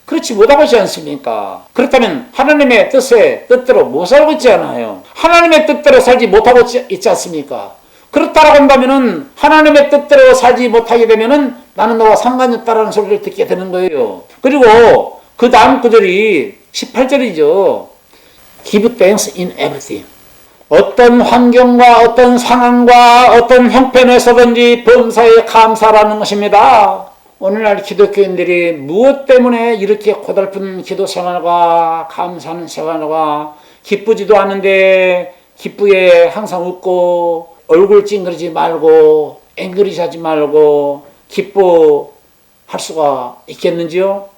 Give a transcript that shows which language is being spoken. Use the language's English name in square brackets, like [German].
[Korean] 그렇지 못하고 있지 않습니까? 그렇다면 하나님의 뜻대로 못 살고 있지 않아요. 하나님의 뜻대로 살지 못하고 있지 않습니까? 그렇다라고 한다면은 하나님의 뜻대로 살지 못하게 되면은 나는 너와 상관이 없다라는 소리를 듣게 되는 거예요. 그리고 그 다음 구절이 18절이죠. [English] Give thanks in everything. [Korean] 어떤 환경과 어떤 상황과 어떤 형편에서든지 범사에 감사라는 것입니다. 오늘날 기독교인들이 무엇 때문에 이렇게 고달픈 기도 생활과 감사하는 생활과 기쁘지도 않은데 기쁘게 항상 웃고 얼굴 찡그리지 말고 앵그리지 말고 기뻐할 수가 있겠는지요?